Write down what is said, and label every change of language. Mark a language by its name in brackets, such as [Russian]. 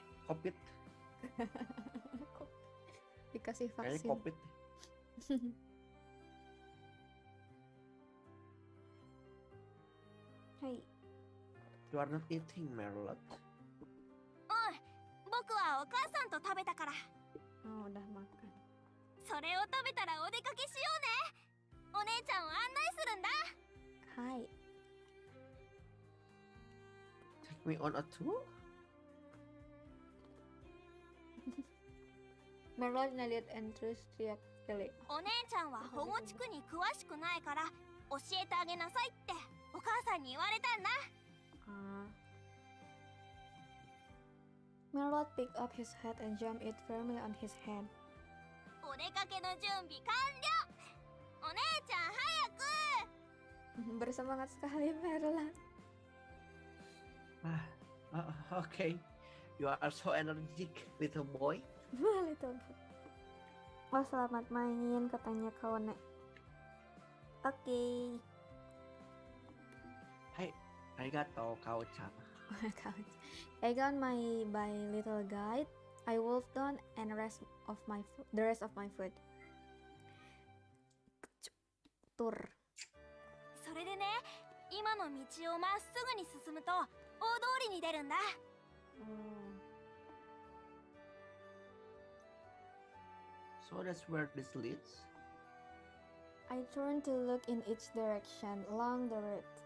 [Indonesian] Covid, Dikasih kayaknya vaksin. Covid. [Japanese] Hai. [English] You are not eating, Merlot. [Japanese] 僕はお母さんと食べたから。 [Indonesian] Oh, udah makan. [Japanese] それを食べたらお出かけしようね。お姉ちゃんを案内するんだ。 Hai. [English] Take me on a tour? [Indonesian] Merlot ngeliat Andrews teriak-teriak. [Japanese] お姉ちゃんは保護地区に詳しくないから教えてあげなさいってお母さんに言われたんだ。 [English] Merlot picked up his hat and jammed it firmly on his head. [Japanese] お出かけの準備完了。お姉ちゃん早く。 [Indonesian] Bersemangat sekali Merlot. [English] Okay. You are so energetic, little boy. Little boy. [Indonesian] Oh, selamat main, katanya kawannya. Oke. [Japanese] Hai, arigato, Kao-chan. [English] I got my little guide. I wolfed down and the rest of my food. [Indonesian] Tur. [Japanese] それでね、今の道をまっすぐに進むと大通りに出るんだ。 [English] So that's where this leads? I turned to look in each direction along the route.